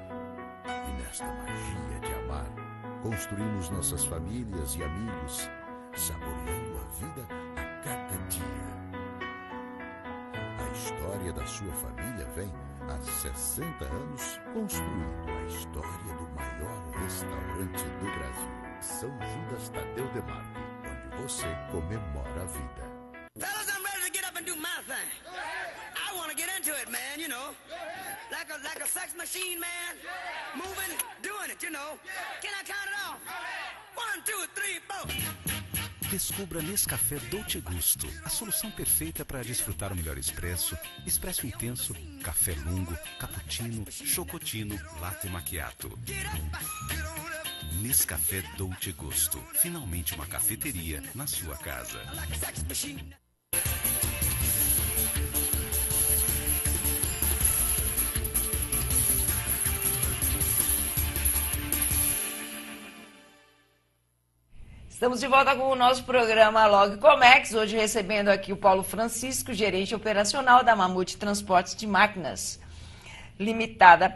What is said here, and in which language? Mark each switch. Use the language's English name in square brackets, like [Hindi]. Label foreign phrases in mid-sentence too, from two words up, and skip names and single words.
[Portuguese] E nesta magia de amar, construímos nossas famílias e amigos, saboreando a vida a cada dia. A história da sua família vem há 60 anos construindo a história do maior restaurante do Brasil, São Judas Tadeu de Marco, onde você comemora a vida. [English] Fellas, I'm ready to get up and do my thing. I want to get into it, man, you know. Like a sex machine, man. Moving, doing it, you know. Can I count it off? 1, 2, 3, 4. [Portuguese] Descubra Nescafé Dolce Gusto, a solução perfeita para desfrutar o melhor expresso, expresso intenso, café lungo, cappuccino, chocotino, latte macchiato. Nescafé Dolce Gusto, finalmente uma cafeteria na sua casa. Estamos de volta com o nosso programa Log Comex, hoje recebendo aqui o Paulo Francisco, gerente operacional da Mamute Transportes de Máquinas Limitada.